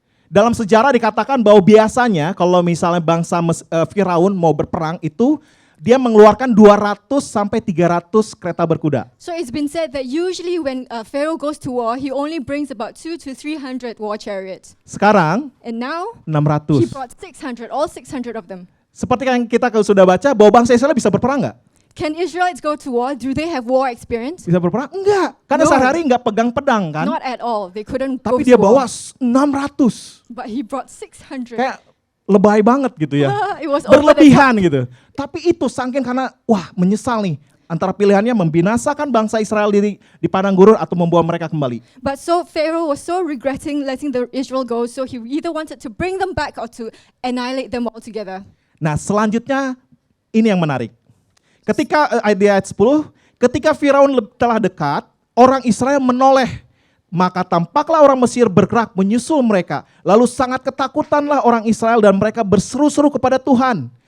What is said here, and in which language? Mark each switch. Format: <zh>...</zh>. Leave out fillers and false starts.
<id>Dalam sejarah dikatakan bahwa biasanya kalau misalnya bangsa Firaun mau berperang itu, dia mengeluarkan 200 sampai 300 kereta berkuda.</id> <en>So it's been said that usually when Pharaoh goes to war, he only brings about 200 to 300 war chariots.</en> <id>Sekarang</id> <en>And now, 600. he brought 600, all 600 of them.</en> <id>Seperti yang kita sudah baca bahwa bangsa Israel bisa berperang nggak?</id> <en>Can Israelites go to war? Do they have war experience?</en> <id>Bisa berperang? Enggak. Karena</id> <en>No.</en> <id>sehari-hari nggak pegang pedang kan.</id> <en>Not at all. They couldn't go</en> <id>Tapi</id> <en>to</en> <id>dia</id> <en>war.</en> <id>bawa 600.</id> <en>But he brought 600.</en> <id>Kayak lebay banget gitu ya.</id> <en>It was over the top.</en> <id>Berlebihan gitu. Tapi itu saking karena menyesal nih. Antara pilihannya membinasakan bangsa Israel di padang gurun atau membawa mereka kembali.</id> <en>But so Pharaoh was so regretting letting the Israel go, so he either wanted to bring them back or to annihilate them altogether.</en> <id>Nah selanjutnya ini yang menarik. Ketika ayat 10, ketika Firaun telah dekat, orang Israel menoleh. Maka tampaklah orang Mesir bergerak menyusul mereka. Lalu sangat ketakutanlah orang Israel dan mereka berseru-seru kepada Tuhan.</id>